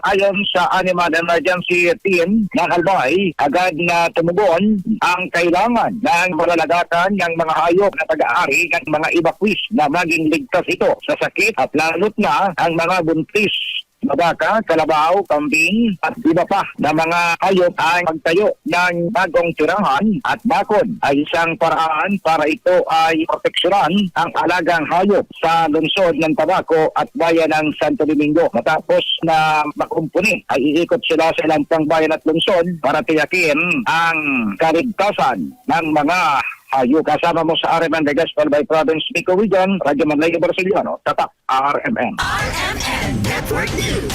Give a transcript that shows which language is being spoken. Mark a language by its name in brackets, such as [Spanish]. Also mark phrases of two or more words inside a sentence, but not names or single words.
[Filipino] Ayon sa Animal Emergency Team ng Albay, agad na tumugon ang kailangan ng malalagatan ng mga hayop na pag-aari ng mga evacuees na maging ligtas ito sa sakit at lalot na ang mga buntis na baka, kalabaw, kambing at iba pa na mga hayop ay magtayo ng bagong tirahan at bakod ay isang paraan para ito ay proteksyonan ang alagang hayop sa lungsod ng Tabaco at bayan ng Santo Domingo. Matapos na makumpuni ay iikot sila sa ilang pang bayan at lungsod para tiyakin ang kaligtasan ng mga hayop. Kasama mo sa RMN The Gospel by Province Pico Region, Radyo Manlay Barceliano, Tatak, RMN. RMN Network News.